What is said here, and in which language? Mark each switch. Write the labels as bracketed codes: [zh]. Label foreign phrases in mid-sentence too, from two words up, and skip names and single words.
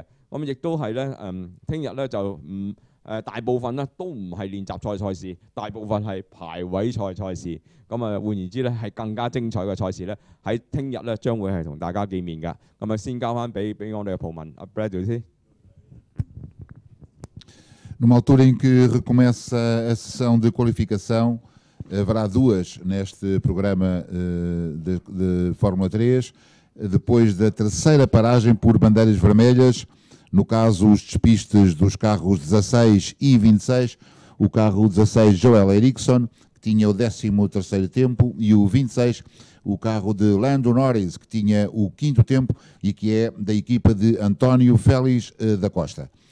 [yue] 咁亦都係咧聽日咧就唔大部分咧都唔係練習賽事，大部分係排位賽事。咁啊，換言之咧係更加精彩嘅賽事咧，喺聽日咧將會係同大家見面㗎。咁啊，先交翻俾我哋嘅葡文阿 Brad 先。 [pt] Numa altura em que recomeça a sessão de qualificação, haverá duas neste programa de Fórmula 3, depois da terceira paragem por bandeiras vermelhas, no caso os despistes dos carros 16 e 26, o carro 16 Joel Eriksson, que tinha o 13º tempo, e o 26, o carro de Lando Norris, que tinha o 5º tempo e que é da equipa de António Félix da Costa.